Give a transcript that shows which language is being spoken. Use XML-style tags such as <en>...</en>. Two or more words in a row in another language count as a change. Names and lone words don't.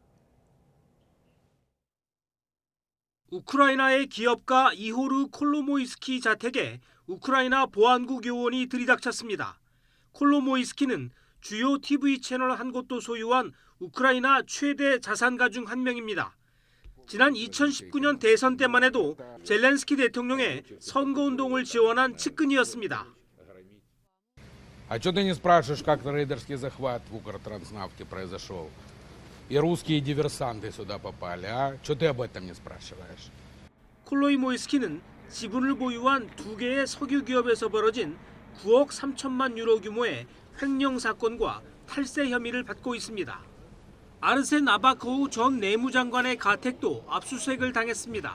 <ko>우크라이나의 기업가 이호르 콜로모이스키 자택에 우크라이나 보안국 요원이 들이닥쳤습니다. 콜로모이스키는 주요 TV 채널 한 곳도 소유한 우크라이나 최대 자산가 중 한 명입니다. 지난 2019년 대선 때만 해도 젤렌스키 대통령의 선거운동을 지원한 측근이었습니다.</ko> <ru>А что ты не спрашиваешь, как рейдерский захват в Укртранснафте произошел? И русские диверсанты сюда попали, а? Что ты об этом не спрашиваешь?</ru> <ko>콜로모이스키는 지분을 보유한 두 개의 석유 기업에서 벌어진 9억 3천만 유로 규모의 횡령 사건과 탈세 혐의를 받고 있습니다. 아르센 아바코우 전 내무장관의 가택도 압수수색을 당했습니다.</ko>